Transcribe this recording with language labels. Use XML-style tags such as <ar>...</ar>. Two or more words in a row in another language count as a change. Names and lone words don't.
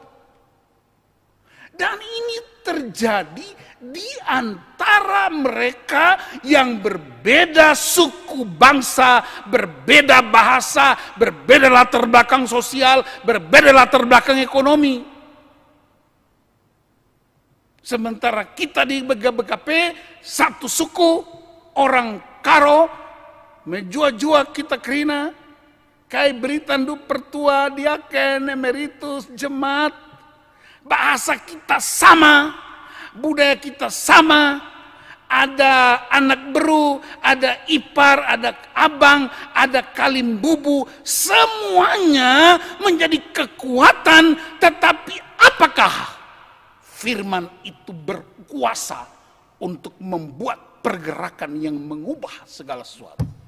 <id>Dan ini terjadi di antara mereka yang berbeda suku bangsa, berbeda bahasa, berbeda latar belakang sosial, berbeda latar belakang ekonomi. Sementara kita di BKP satu suku, orang Karo,</id> <btx>menjua-jua kita kerina, kai beritandu pertua, diaken, emeritus,</btx> <id>jemaat, bahasa kita sama, budaya kita sama, ada</id> <btx>anak beru,</btx> <id>ada ipar, ada abang, ada kalimbubu, semuanya menjadi kekuatan, tetapi apakah firman itu berkuasa untuk membuat pergerakan yang mengubah segala sesuatu?</id>